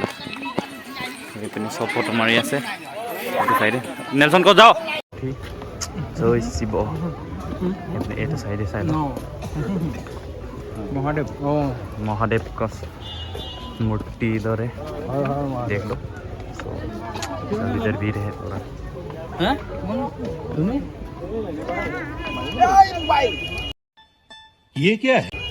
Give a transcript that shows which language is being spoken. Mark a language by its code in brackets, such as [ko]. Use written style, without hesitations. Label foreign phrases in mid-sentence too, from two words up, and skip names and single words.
[as] সেইপিনে চব ফটো মাৰি আছে এইটো চাইডে। নেলচন ক'ত যাওঁ? জয় শিৱ। এইটো চাইডে চাই লওঁ। মহাদেৱ কচ মূৰ্তি দৰে [hi] देख लो। इधर भी रहे थोड़ा। ये क्या है?